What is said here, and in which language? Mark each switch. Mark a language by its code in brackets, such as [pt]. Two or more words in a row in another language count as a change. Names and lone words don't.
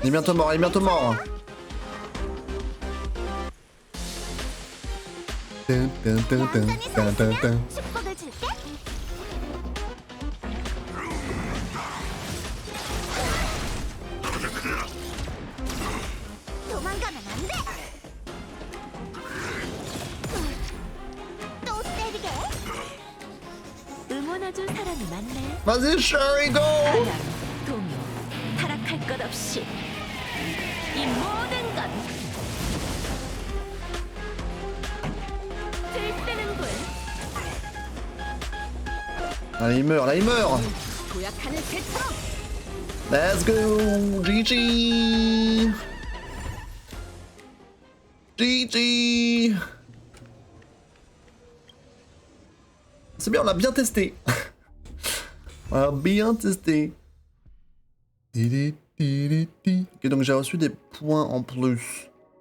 [fr] Il est bientôt mort, il est bientôt mort. [ko] 얌전히 서 있으면 축복을 줄게. 도망가면 안 돼. 또 때리게. 응원해줄 사람이 많네. [fr] Vas-y Sherry go. [ko] 하나, 동요, 타락할 것 없이 이 모든 건 들뜨는군. [fr] Là il meurt, là il meurt. [ko] 도약하는 새처럼. [en] Let's go. GG. GG. [fr] C'est bien, on l'a bien testé. On a bien testé. Ok, donc j'ai reçu des points en plus.